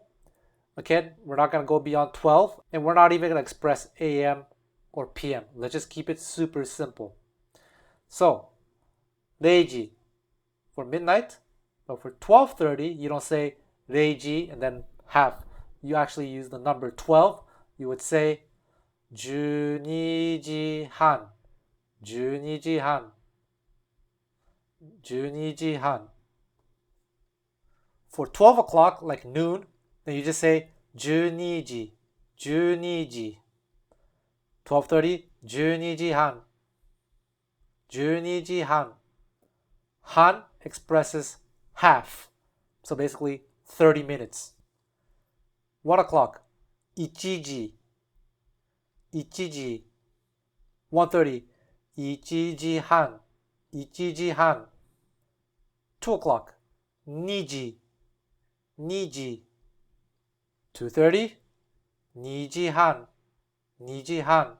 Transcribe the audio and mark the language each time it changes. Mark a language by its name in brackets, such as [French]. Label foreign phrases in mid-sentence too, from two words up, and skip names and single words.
[English] Okay, we're not going to go beyond 12, and we're not even going to express AM or PM. Let's just keep it super simple. So, 0時 for midnight, but for 12:30, you don't say 0時 and then half. You actually use the number 12. You would say [Japanese] 12 時半, 12時半, 12時半. [English] For 12 o'clock, like noon, then you just say [Japanese] 12 時, 12時. 12:30, 12時半, 12時半. [English] Han expresses half, so basically 30 minutes. 1 o'clock, [Japanese] 1 時, 1時. 1:30, 1時半, 1時半. [English] 2 o'clock, [Japanese] 2時, 2時. 2:30, 2時半, 2時半.